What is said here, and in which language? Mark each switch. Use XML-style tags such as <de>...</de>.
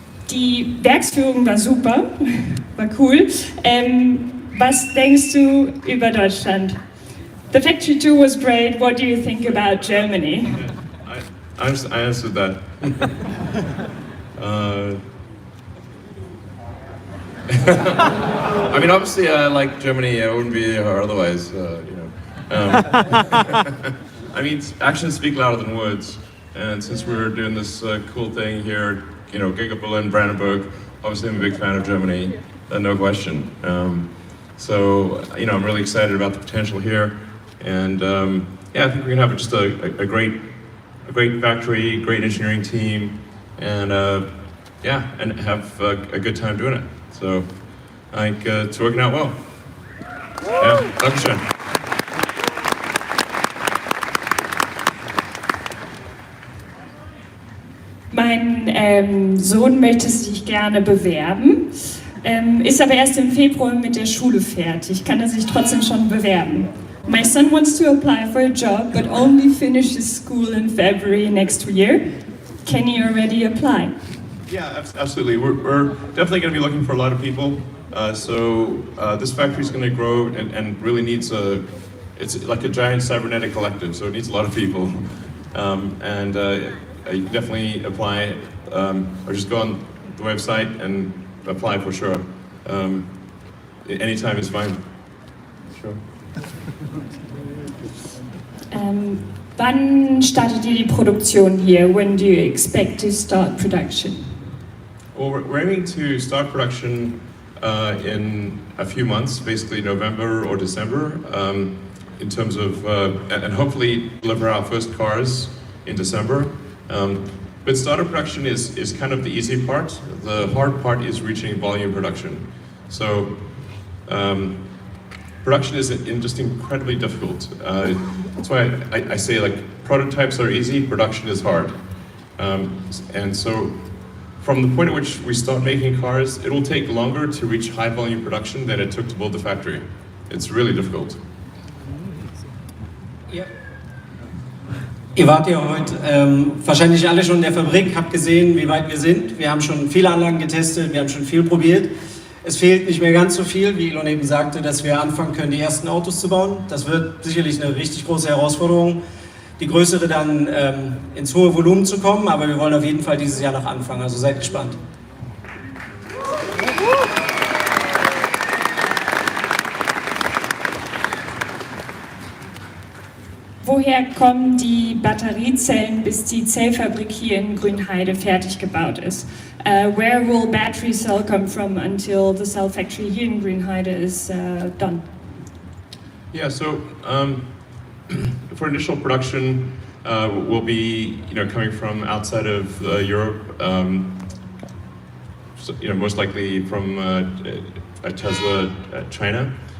<de>Die Werksführung war super, war cool. Was denkst du über Deutschland?</de> <en>The factory tour was great. What do you think about Germany? I answered that. I mean, obviously, I like Germany. I wouldn't be here otherwise, I mean, actions speak louder than words. And since we're doing this cool thing here, GigaBerlin, Brandenburg, obviously I'm a big fan of Germany, no question. So, I'm really excited about the potential here. And yeah, I think we're gonna have just a great factory, great engineering team, and yeah, and have a good time doing it. So I think it's working out well. Yeah,</en> <de>Dankeschön. Mein Sohn möchte sich gerne bewerben, ist aber erst im Februar mit der Schule fertig. Kann er sich trotzdem schon bewerben?</de> <en>My son wants to apply for a job, but only finishes school in February next year. Can he already apply? Yeah, absolutely. We're definitely going to be looking for a lot of people. So this factory is going to grow and really needs it's like a giant cybernetic collective, so it needs a lot of people. And you can definitely apply, or just go on the website and apply for sure. Anytime is fine. Sure.</en> <de>Wann startet ihr die Produktion hier?</de> <en>When do you expect to start production? Well, we're aiming to start production in a few months, basically November or December, in terms of, and hopefully deliver our first cars in December. But startup production is kind of the easy part. The hard part is reaching volume production. So production is just incredibly difficult. That's why I say prototypes are easy, production is hard. And so from the point at which we start making cars, it will take longer to reach high volume production than it took to build the factory. It's really difficult.</en> <de>Ja. Ihr wart ja heute wahrscheinlich alle schon in der Fabrik, habt gesehen, wie weit wir sind. Wir haben schon viele Anlagen getestet, wir haben schon viel probiert. Es fehlt nicht mehr ganz so viel, wie Elon eben sagte, dass wir anfangen können, die ersten Autos zu bauen. Das wird sicherlich eine richtig große Herausforderung, die größere dann ins hohe Volumen zu kommen, aber wir wollen auf jeden Fall dieses Jahr noch anfangen, also seid gespannt. Woher kommen die Batteriezellen, bis die Zellfabrik hier in Grünheide fertig gebaut ist?</de> <en>Where will battery cell come from until the cell factory here in Grünheide is done? Yeah, so for initial production, we'll be coming from outside of Europe, so, most likely from Tesla China.</en>